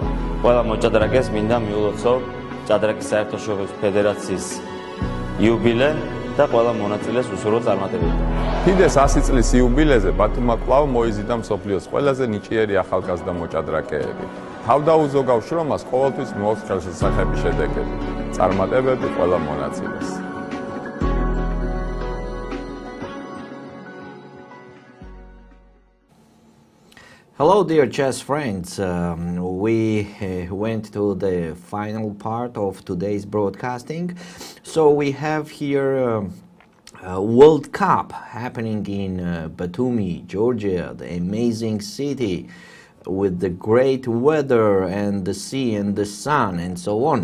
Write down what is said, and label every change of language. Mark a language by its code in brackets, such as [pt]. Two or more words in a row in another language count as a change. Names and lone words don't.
[ka] ყველა მოჭადრაკეს მინდა მიულოცო ჭადრაკის საერთაშორისო ფედერაციის იუბილე და ყველა მონაწილეს უსურვო წარმატებები. ფიდეს 100 წლის იუბილეზე ბათუმმა კვლავ მოიზიდა მსოფლიოს ყველაზე ნიჭიერი ახალგაზრდა მოჭადრაკეები. თავდაუზო გავშრომას ყოველთვის მოაქვს ხელშესახები შედეგები. წარმატებები ყველა მონაწილეს. [en] Hello, dear chess friends. We went to the final part of today's broadcasting. So we have here World Cup happening in Batumi, Georgia, the amazing city with the great weather and the sea and the sun and so on.